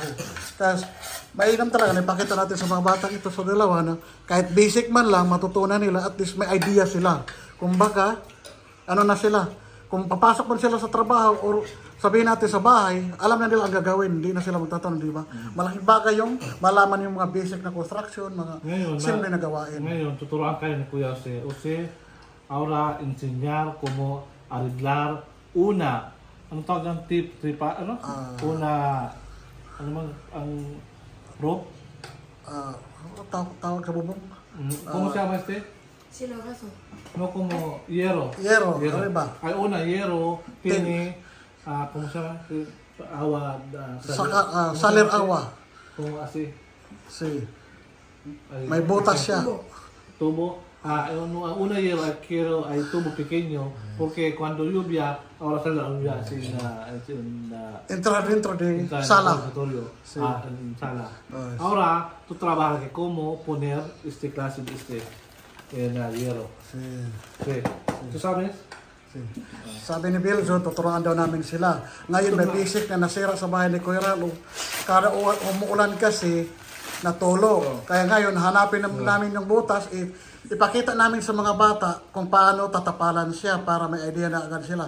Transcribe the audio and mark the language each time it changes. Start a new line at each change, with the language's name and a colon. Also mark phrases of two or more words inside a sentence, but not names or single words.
Filipino: Kasi mainam talaga, napakita natin sa mga batang ito sa dalawa na kahit basic man lang, matutunan nila,
English: at least
Filipino: may idea sila. Kung baka, ano na sila, kung papasok man sila sa trabaho o sabihin natin sa bahay, alam na nila ang gagawin, hindi na sila magtatanong, di ba? Malaking bagay yung malaman yung mga basic na construction, mga simple na gawain. Ngayon, tuturuan kayo ni Kuya Jose,
Spanish: ahora enseñar cómo arreglar una,
Filipino: ano tawag ng ano? Una, ano man, ang rope? Tawag sa bubong?
Spanish: ¿Cómo se llama este? Silogaso. No, como hierro. Hierro,
Filipino: ano ba?
Spanish: Hay una, hierro, tiene, ¿cómo se llama? Agua, salir agua. Como así. Sí.
Filipino: May butas siya. Tubo.
Spanish: Una hierro hay tubo pequeño porque cuando lluvia, ahora sale la lluvia así entra dentro de sala. Sí. Sala. Ahora tú trabajas que cómo poner este clase de en el hierro. Sí. Sí. ¿Tú sabes? Sí.
Filipino: Sabi ni Bill, tuturuan daw namin sila. Ngayon may basic na nasira sa bahay ni Kuya Ralo. Kada umuulan kasi, natulo. Kaya ngayon, hanapin namin yung butas, ipakita namin sa mga bata kung paano tatapalan siya para may idea na agad sila.